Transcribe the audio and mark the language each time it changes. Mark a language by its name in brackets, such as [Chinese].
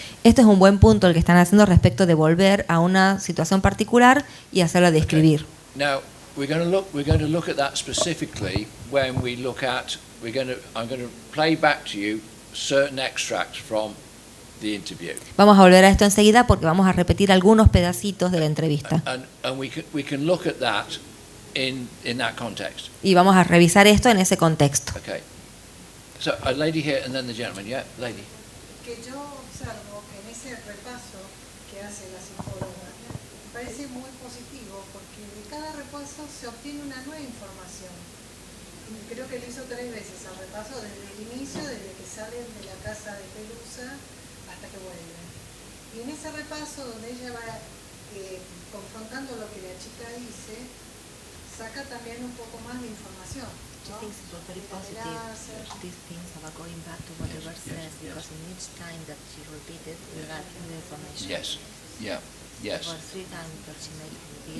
[Spanish] Este es un buen punto el que están haciendo respecto de volver a una situación particular y hacerla describir. [English] Now we're going to look at that specifically when we look at. I'm going to play back to you certain extracts from the interview. [Spanish] Vamos a volver a esto enseguida porque vamos a repetir algunos pedacitos de la entrevista. [English] And we can look at that in that context. [Spanish] Y vamos a revisar esto en ese contexto. [English] Okay. So a lady here and then the gentleman. Yeah, lady. [Spanish] Que yo observo que en ese repaso que hace la psicóloga me parece muy positivo porque de cada repaso se obtiene una nueva información. Y creo que lo hizo 3 veces el repaso desde el inicio, desde que salen de la casa de Pelusa hasta que vuelven. Y en ese repaso donde ella va confrontando lo que la chica dice, saca también un poco más de información. [English] She thinks it was very positive, these things about going back to whatever says, because in each time that she repeated, we got new information. Yes. Yeah. Yes. There were 3 times that she made repeats,